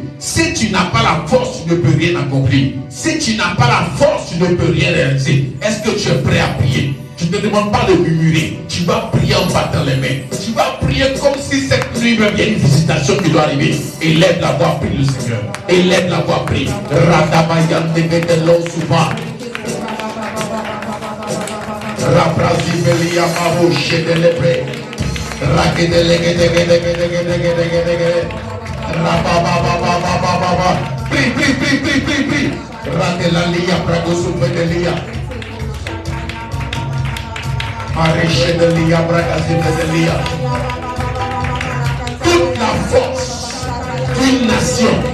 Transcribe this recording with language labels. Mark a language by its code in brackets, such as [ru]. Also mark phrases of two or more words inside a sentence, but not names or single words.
[fr] Si tu n'as pas la force, tu ne peux rien accomplir. Si tu n'as pas la force, tu ne peux rien réaliser. Est-ce que tu es prêt à prier? Je ne te demande pas de murmurer. Tu vas prier en battant les mains. Tu vas prier comme si cette nuit même il y a une visitation qui doit arriver. Élève la voix, prie le Seigneur. Élève la voix, prie. Radabayan de l'eau souvent. Rabrasi Belia Mavo Chedelebre. Prie, prie, prie, prie, prie, prie. Radelalia Pragosu Bedelia. Maréchedelia Bragasi Bedelia. Toute la force d'une nation.